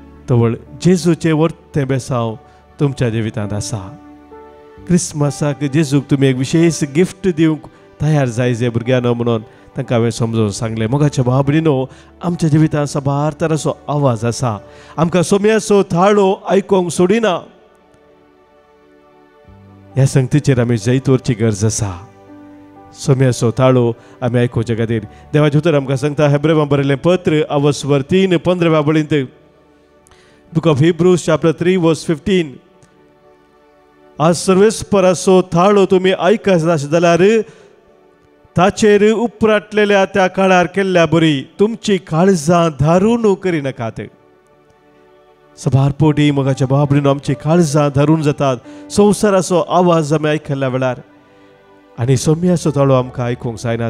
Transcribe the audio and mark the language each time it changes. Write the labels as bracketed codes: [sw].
[gom] तवळ जेजूचें वर्तें बेसांव तुमच्या जिवितांत आसा. क्रिसमसाक जेजूक तुमी एक विशेश गिफ्ट दिवंक तयार जाय जे भुरग्यांनो म्हणून तांकां हांवें समजोवन सांगलें. मोगाच्या भाव भयणीनो, आमच्या जिवितांत साबार तराचो आवाज आसा. आमकां सोम्याचो थाळो आयकोंक सोडिना. ह्या संगतीचेर आमी जैत वरची गरज आसा. सोम्याचो ताळो आमी आयकोवचे खातीर देवाचें उतर आमकां सांगता. हेब्रेवांक बरयलें पत्र अवस्वर 3:15 वळींत. [en] Book of Hebrews chapter 3 verse 15. [gom] आज सर्वेस्पराचो थाळो तुमी आयकत जाल्यार ताचेर उपराटलेल्या त्या काळार केल्ल्या बरी तुमची काळजां धारून करिनाकात. सबार पोटी मोगाच्या भाव भयणीनो, आमची काळजां धरून जातात. संवसाराचो आवाज आमी आयकल्ल्या वेळार आनी सोम्याचो ताळो आमकां आयकूंक जायना.